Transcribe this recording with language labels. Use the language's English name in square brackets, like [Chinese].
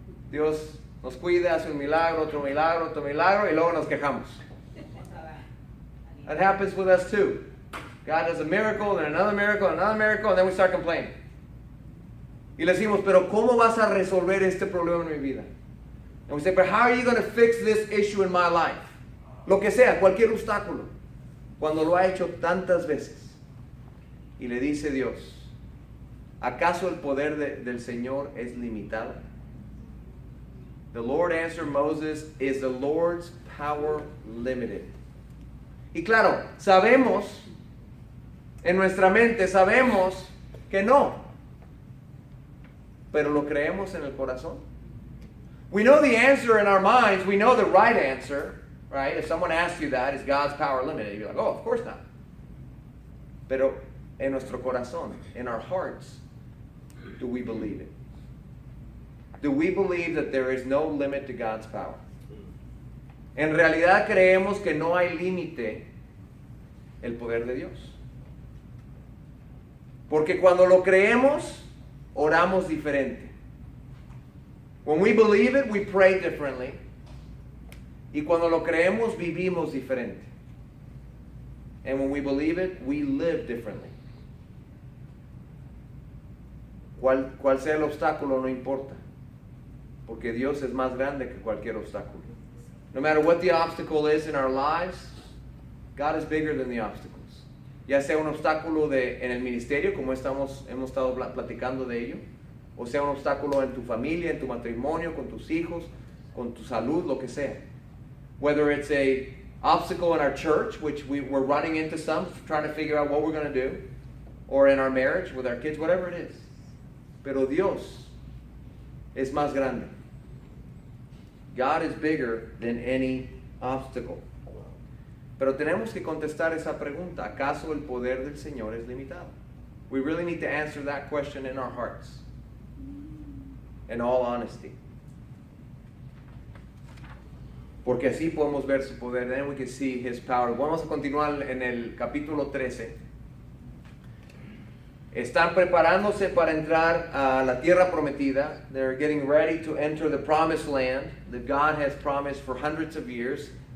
[Spanish] Dios nos cuida, hace un milagro, otro milagro, y luego nos quejamos. [English] That happens with us too. God does a miracle, then another miracle, and then we start complaining. [Spanish] Y le decimos, pero ¿cómo vas a resolver este problema en mi vida? [English] And we say, but how are you going to fix this issue in my life? [Spanish] Lo que sea, cualquier obstáculo. Cuando lo ha hecho tantas veces. Y le dice Dios, ¿acaso el poder del Señor es limitado? [English] The Lord answered Moses, is the Lord's power limited? [Spanish] Y claro, sabemos, en nuestra mente sabemos que no. Pero lo creemos en el corazón. [English] We know the answer in our minds. We know the right answer, right? If someone asks you that, is God's power limited? You're like, oh, of course not. [Spanish] Pero en nuestro corazón, [English] in our hearts, do we believe it? Do we believe that there is no limit to God's power? [Spanish] En realidad creemos que no hay límite el poder de Dios. Porque cuando lo creemos, oramos diferente. [English] When we believe it, we pray differently. [Spanish] Y cuando lo creemos, vivimos diferente. [English] And when we believe it, we live differently. [Spanish] Cual sea el obstáculo, no importa. Porque Dios es más grande que cualquier obstáculo. [English] No matter what the obstacle is in our lives, God is bigger than the obstacles. [Spanish] Ya sea un obstáculo en el ministerio, como hemos estado platicando de ello, o sea un obstáculo en tu familia, en tu matrimonio, con tus hijos, con tu salud, lo que sea. [English] Whether it's a obstacle in our church, which we're running into some, trying to figure out what we're going to do, or in our marriage with our kids, whatever it is. [Spanish] Pero Dios es más grande. [English] God is bigger than any obstacle. [Spanish] Pero tenemos que contestar esa pregunta. ¿Acaso el poder del Señor es limitado? [English] We really need to answer that question in our hearts. In all honesty. [Spanish] Porque así podemos ver su poder. [English] Then we can see His power. [Spanish] Vamos a continuar en el capítulo 13. Están preparándose para entrar a la tierra prometida. [English] They're getting ready to enter the promised land that God has promised for hundreds of years.